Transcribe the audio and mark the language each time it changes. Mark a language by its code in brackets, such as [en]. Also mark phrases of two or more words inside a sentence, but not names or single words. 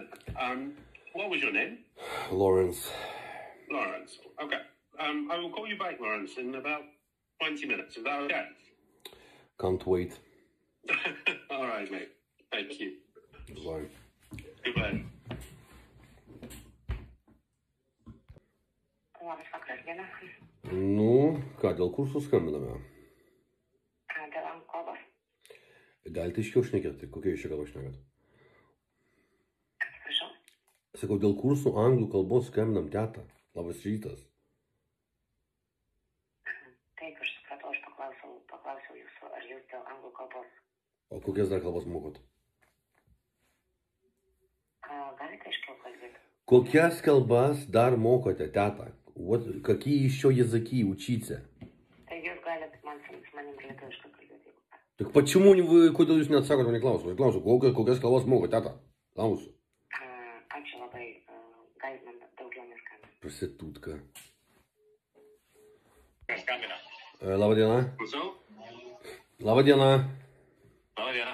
[en] What was your name? Lawrence. Lawrence. Okay. I will call you back, Lawrence, in about 20 minutes. Is that okay? Can't wait. All right, mate. Thank you. Goodbye. Goodbye. [lt] Nu, ką, dėl kursų skambiname? dėl anglų kalbos. Galite aiškiau šnekėti, kokia iš čia kalba šnekėt? Atsiprašau. Sakau, dėl kursų anglų kalbos skambinam tetą. Labas rytas. Taip, aš supratau, aš paklausiau jūsų, ar jūs dėl anglų kalbos. O kokias dar kalbas mokot? Galite aiškiau kalbėti? Kokias kalbas dar mokote, [ru] тета? Вот какие еще языки учите? [lt] Tai jūs galite su manim lietuviškai kalbėti. [ru] Так почему вы, [lt] kodėl jūs neatsakot mane klausimą? Aš klausiu, kokias kalbas mokote, teta? Klausiu. Ačiū labai, galite man daugiau neskambinti. Prostitutka. Skambina. Labą dieną. Klausau? Labą dieną. Labą dieną.